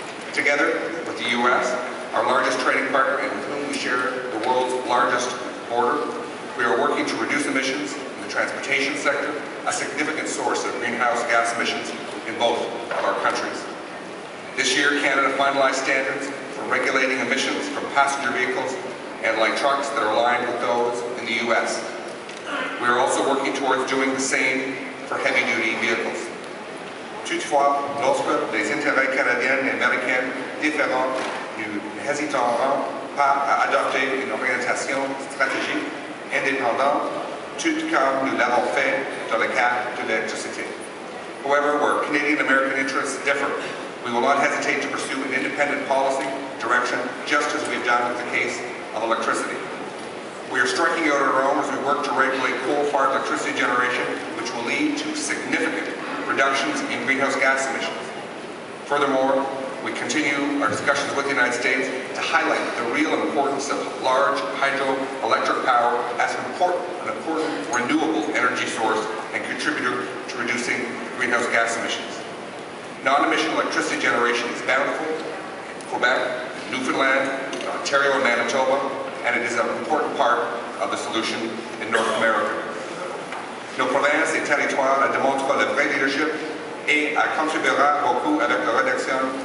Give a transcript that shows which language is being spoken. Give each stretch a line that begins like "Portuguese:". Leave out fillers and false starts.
English: Together with the U.S., our largest trading partner and with whom we share the world's largest border, we are working to reduce emissions in the transportation sector, a significant source of greenhouse gas emissions in both of our countries. This year, Canada finalized standards for regulating emissions from passenger vehicles and light trucks that are aligned with those in the U.S. We are also working towards doing the same for heavy-duty vehicles.
French: Toutefois, lorsque les intérêts canadiens et américains différents nous hésiteront pas à adopter une orientation stratégique indépendante, tout comme nous l'avons fait dans le cas de l'électricité.
English: However, where Canadian-American interests differ, we will not hesitate to pursue an independent policy direction, just as we've done with the case of electricity. We are striking out on our own as we work to regulate coal-fired electricity generation, which will lead to significant reductions in greenhouse gas emissions. Furthermore, we continue our discussions with the United States to highlight the real importance of large hydroelectric power as an important renewable energy source and contributor to reducing greenhouse gas emissions. Non-emission electricity generation is bountiful in Quebec, Newfoundland, Ontario, and Manitoba, and it is an important part of the solution in North America.
French: Nos provinces et territoires démontrent le vrai leadership et contribuera beaucoup avec la réduction